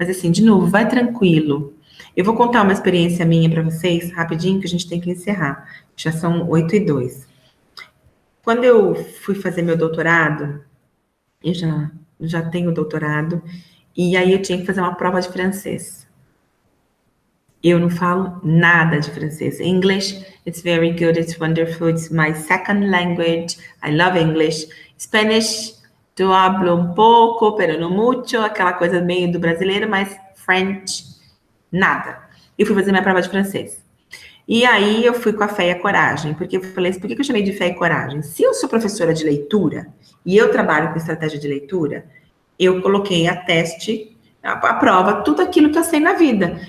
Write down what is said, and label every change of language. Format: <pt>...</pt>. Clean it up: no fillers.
<pt>Mas assim, de novo, vai tranquilo. Eu vou contar uma experiência minha para vocês, rapidinho, que a gente tem que encerrar. Já são 8:02. Quando eu fui fazer meu doutorado, eu já tenho doutorado, e aí eu tinha que fazer uma prova de francês. Eu não falo nada de francês.</pt> <en>English, it's very good, it's wonderful, it's my second language, I love English.</en> <pt>Spanish, eu</pt> <es>hablo</es> <pt>um pouco,</pt> <es>pero no mucho,</es> <pt>aquela coisa meio do brasileiro, mas French, nada. Eu fui fazer minha prova de francês. E aí eu fui com a fé e a coragem, porque eu falei assim, por que eu chamei de fé e coragem? Se eu sou professora de leitura, e eu trabalho com estratégia de leitura, eu coloquei a teste, a prova, tudo aquilo que eu sei na vida.</pt>